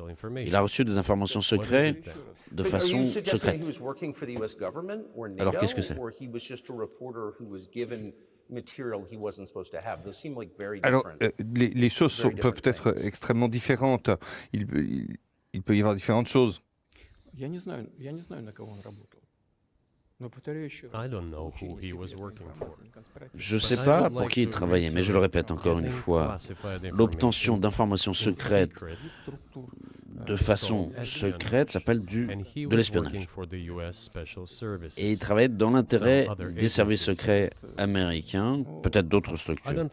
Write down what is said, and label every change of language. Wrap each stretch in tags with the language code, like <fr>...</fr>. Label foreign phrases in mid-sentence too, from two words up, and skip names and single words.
<fr>Il a reçu des informations secrètes de façon secrète. Alors qu'est-ce que c'est? Alors, les choses peuvent être extrêmement différentes. Il peut y avoir différentes choses.</fr> <ru>Я не знаю, на кого он работал. Но повторяю еще раз.</ru> <fr>Je ne sais pas pour qui il travaillait, mais je le répète encore une fois, l'obtention d'informations secrètes de façon secrète s'appelle de l'espionnage. Et il travaillait dans l'intérêt des services secrets américains, peut-être d'autres structures.</fr>